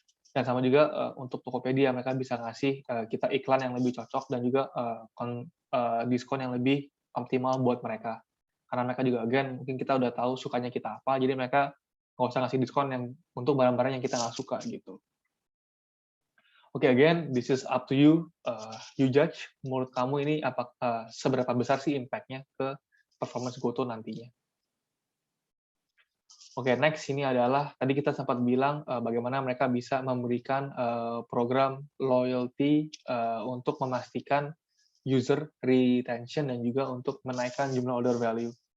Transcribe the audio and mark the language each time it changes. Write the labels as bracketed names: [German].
[Indonesian] Dan sama juga untuk Tokopedia, mereka bisa ngasih kita iklan yang lebih cocok dan juga diskon yang lebih optimal buat mereka. Karena mereka juga, again, mungkin kita udah tahu sukanya kita apa, jadi mereka nggak usah ngasih diskon yang untuk barang-barang yang kita nggak suka gitu. [English] Oke, again, this is up to you. You judge. [Indonesian] Menurut kamu ini seberapa besar sih impact-nya ke performance GoTo nantinya? Oke, next ini adalah tadi kita sempat bilang bagaimana mereka bisa memberikan program loyalty untuk memastikan user retention dan juga untuk menaikkan jumlah order value.